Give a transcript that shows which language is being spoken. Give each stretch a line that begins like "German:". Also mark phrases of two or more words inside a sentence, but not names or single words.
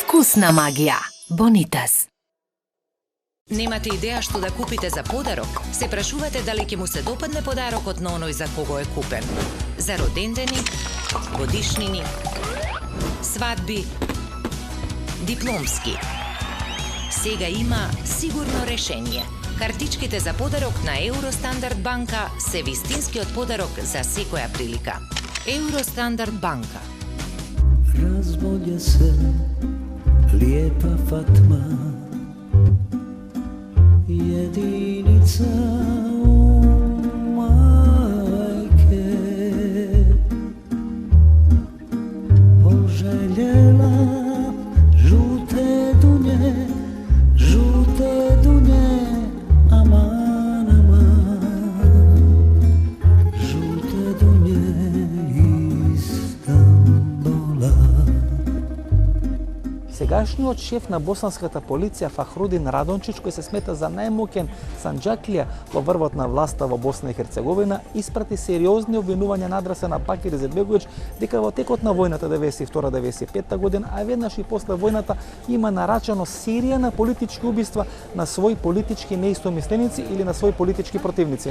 Bosnian: Ukusna magija. Bonitas.
Macedonian: Немате идеја што да купите за подарок? Се прашувате дали ќе му се допадне подарокот на оној за кого е купен. За родендени, годишнини, свадби, дипломски. Сега има сигурно решение. Картичките за подарок на Eurostandarд банка се вистинскиот подарок за секоја прилика. Eurostandarд банка.
Bosnian: Razbolje se lijepa Fatma, jedinica majke, poželjela žute dunje, aman, aman, žute dunje Istanbula.
Macedonian: Сегашниот шеф на босанската полиција Фахрудин Радончич, кој се смета за најмоќен санџаклија во врвот на власта во Босна и Херцеговина, испрати сериозни обвинувања на адреса на Бакир Изетбеговиќ дека во текот на војната 92-95 година, а веднаш и после војната има нарачано серија на политички убиства на своји политички неистомисленици или на своји политички противници.